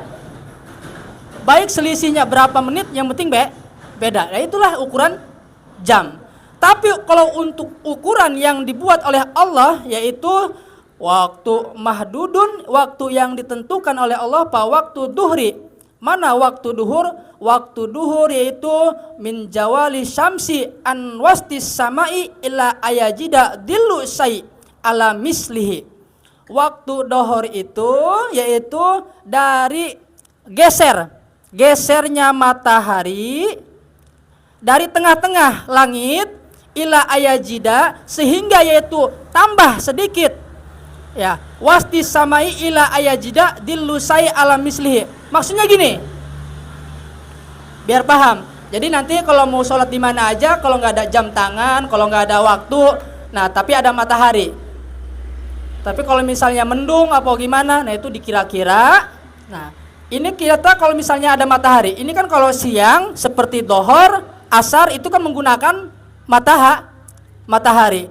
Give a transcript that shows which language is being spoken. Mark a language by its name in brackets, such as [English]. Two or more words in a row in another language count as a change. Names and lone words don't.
[Indonesian] Baik selisihnya berapa menit yang penting beda. Nah itulah ukuran jam. Tapi kalau untuk ukuran yang dibuat oleh Allah yaitu waktu mahdudun, waktu yang ditentukan oleh Allah pada waktu duhri. Mana waktu duhur? Waktu duhur yaitu [Arabic] من زوال الشمس عن وسط السماء إلى أن يوجد ظل الشيء على مثله. [Indonesian] Waktu duhur itu yaitu dari gesernya matahari dari tengah-tengah langit [Arabic] إلى أن يوجد [Indonesian] sehingga yaitu tambah sedikit ya [Arabic] وسط السماء إلى أن يوجد ظل الشيء على مثله. [Indonesian] Maksudnya gini, biar paham. Jadi nanti kalau mau sholat di mana aja, kalau nggak ada jam tangan, kalau nggak ada waktu, nah tapi ada matahari. Tapi kalau misalnya mendung apa gimana, nah itu dikira-kira. Nah ini kita kalau misalnya ada matahari, ini kan kalau siang seperti dohor, asar itu kan menggunakan matahari.